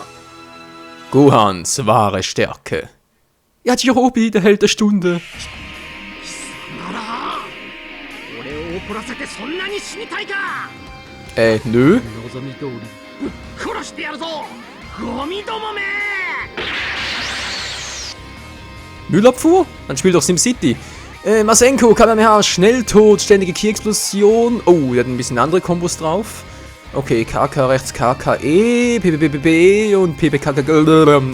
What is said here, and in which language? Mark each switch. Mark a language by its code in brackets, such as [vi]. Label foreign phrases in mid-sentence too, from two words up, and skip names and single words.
[de] Gohans wahre Stärke. Yajirobe, der Held der Stunde. [ja] 俺を怒らせてそんなに死にたいか。 [de] Nö. [ja] 望み通りぶっ殺殺してやるぞゴミどもめ [de] Müllabfuhr? Dann spielt doch SimCity. Masenko, Kamehameha, Schnelltod, ständige Key-Explosion. Oh, der hat ein bisschen andere Kombos drauf. Okay, KK rechts, KKE, PPPPE und PPKK.